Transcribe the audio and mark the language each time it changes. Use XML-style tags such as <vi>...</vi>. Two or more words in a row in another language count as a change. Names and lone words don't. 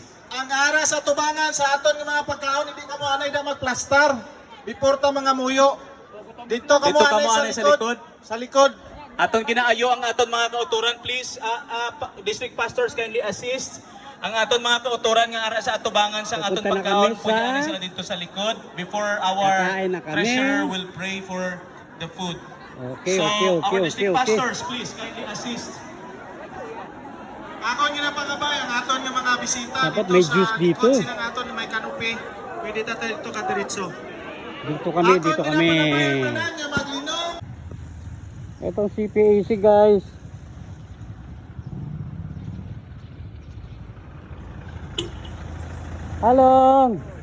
<hil>Ang ara sa tubangan sa aton nga mga pagkaon, hindi ka mo anay na magplastar. Before ta mga muyo. Dito ka mo</hil> <tl>Dito ka</tl> <hil>anay mo sa anay sa likod. likod. Sa likod. Aton kinaayo ang aton mga kauturan, please.</hil> <en>District pastors kindly assist.</en> <hil>Ang aton mga kauturan nga ara sa atubangan sang aton</hil> <tl>Pupunta na</tl> <hil>pagkaon,</hil> <tl>kami pwede sa- na sila dito sa likod</tl> <en>before our</en> <tl>Kakain na kami.</tl> <en>treasurer will pray for the food. Okay, So, okay, our okay, district okay. pastors, please kindly assist.</en> <hil>Ako ginapangabay ang aton nga mga bisita</hil> <tl>Dapat dito may sa juice dito.</tl> <hil>likod silang aton nga may kanupi. Pwede ta dito ka diretso.</hil> <tl>Dito kami, dito kami.</tl> <hil>ginapangabay ang tanan nga maglinom.</hil> <tl>Itong CPAC guys. Halong!</tl>